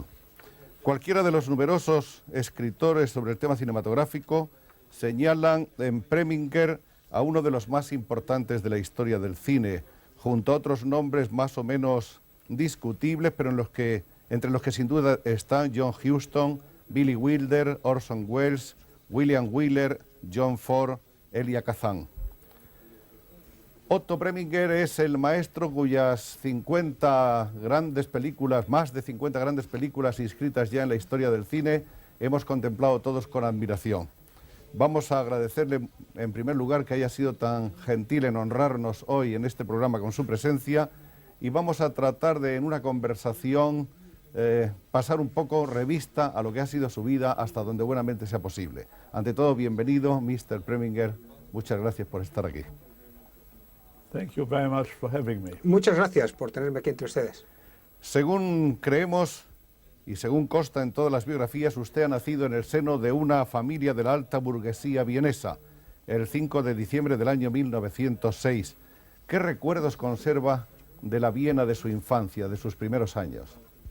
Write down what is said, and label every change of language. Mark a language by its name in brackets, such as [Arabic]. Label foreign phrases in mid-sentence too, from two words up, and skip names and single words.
[Spanish] Cualquiera de los numerosos escritores sobre el tema cinematográfico señalan en Preminger a uno de los más importantes de la historia del cine, junto a otros nombres más o menos discutibles, pero entre los que sin duda están John Huston, Billy Wilder, Orson Welles, William Wyler, John Ford, Elia Kazan. Otto Preminger es el maestro cuyas 50 grandes películas, más de 50 grandes películas inscritas ya en la historia del cine, hemos contemplado todos con admiración. Vamos a agradecerle en primer lugar que haya sido tan gentil en honrarnos hoy en este programa con su presencia y vamos a tratar de en una conversación pasar un poco revista a lo que ha sido su vida hasta donde buenamente sea posible. Ante todo, bienvenido, Mr. Preminger. Muchas gracias por estar aquí. [English] Thank you very much for having me. [Spanish] Muchas gracias por tenerme aquí entre ustedes. Según creemos y según consta en todas las biografías, usted ha nacido en el seno de una familia de la alta burguesía vienesa, el 5 de diciembre del año 1906. ¿Qué recuerdos conserva de la Viena de su infancia, de sus primeros años?